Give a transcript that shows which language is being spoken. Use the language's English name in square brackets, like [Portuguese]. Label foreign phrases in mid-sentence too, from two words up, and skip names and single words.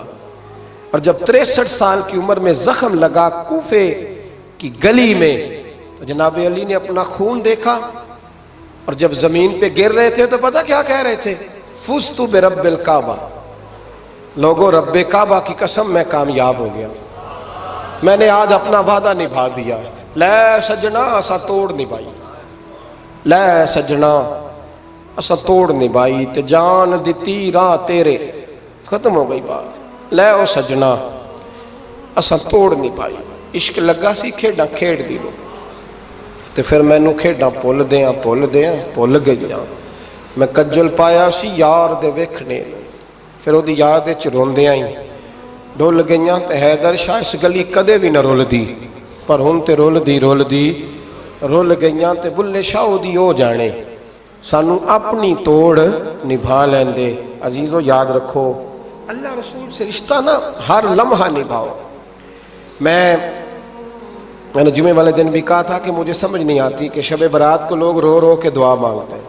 [Urdu] اور جب 63 سال کی عمر میں زخم لگا کوفے کی گلی میں, تو جناب علی نے اپنا خون دیکھا اور جب زمین پہ گر رہے تھے تو پتہ کیا کہہ رہے تھے, [Arabic] فزت برب الکعبہ, [Urdu] لوگوں رب کعبہ کی قسم میں کامیاب ہو گیا, میں نے آج اپنا وعدہ نبھا دیا. [Punjabi] لے سجنا اسا توڑ نبھائی, لے سجنا اسا توڑ نبھائی, تے جان دتی راہ تیرے, ختم ہو گئی بات. لے او سجنا اسا توڑ نبھائی, عشق لگا سی کھیڈاں کھیڑ دی لو, تے پھر مینوں کھیڈاں بھول گئیاں. میں کجل پایا سی یار دے ویکھنے, پھر وہ یاد روندیاں ہی ڈول گئیاں. تے حیدر شاہ اس گلی کدے بھی نہ رول دی, پر ہن تے رول گئیاں. تے بلے شاہ دی ہو جانے, سانو اپنی توڑ نبھا لیندے. [Urdu] عزیزو یاد رکھو, اللہ رسول سے رشتہ نا ہر لمحہ نبھاؤ. میں نے جمعے والے دن بھی کہا تھا کہ مجھے سمجھ نہیں آتی کہ شب برات کو لوگ رو رو کے دعا مانگتے ہیں.